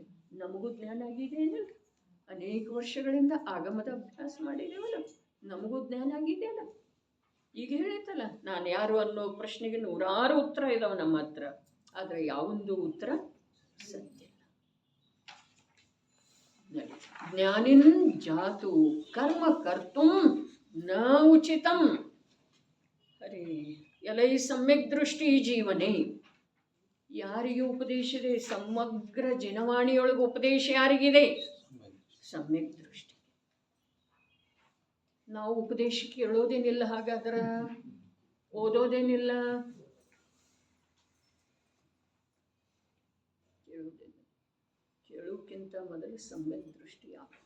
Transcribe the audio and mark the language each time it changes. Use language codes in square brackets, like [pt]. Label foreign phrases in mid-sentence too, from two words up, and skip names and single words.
[kn] ನಮಗೂ ಜ್ಞಾನ ಆಗಿದೆ ಏನಿಲ್ಲ, ಅನೇಕ ವರ್ಷಗಳಿಂದ ಆಗಮದ ಅಭ್ಯಾಸ ಮಾಡಿದ್ದೇವಲ್ಲ, ನಮಗೂ ಜ್ಞಾನ ಆಗಿದೆಯಲ್ಲ. ಈಗ ಹೇಳಿತಲ್ಲ, ನಾನು ಯಾರು ಅನ್ನೋ ಪ್ರಶ್ನೆಗೆ ನೂರಾರು ಉತ್ತರ ಇದಾವೆ ನಮ್ಮ ಹತ್ರ, ಆದರೆ ಯಾವೊಂದು ಉತ್ತರ ಸತ್ಯ ಇಲ್ಲ. [sa] ಜ್ಞಾನಿನ್ ಜಾತು ಕರ್ಮ ಕರ್ತುಂ ನ ಉಚಿತಂ. [kn] ಅರೆ ಎಲೈ ಸಮ್ಯಕ್ ದೃಷ್ಟಿ ಜೀವನೇ. ಯಾರಿಗೆ ಉಪದೇಶ ಇದೆ? ಸಮಗ್ರ ಜನವಾಣಿಯೊಳಗೆ ಉಪದೇಶ ಯಾರಿಗಿದೆ? ಸಮ್ಯಕ್ ದೃಷ್ಟಿ. ನಾವು ಉಪದೇಶ ಕೇಳೋದೇನಿಲ್ಲ, ಹಾಗಾದ್ರೆ ಓದೋದೇನಿಲ್ಲ, ಕೇಳೋಕ್ಕಿಂತ ಮೊದಲು ಸಮ್ಯಕ್ ದೃಷ್ಟಿ ಆಗುತ್ತೆ.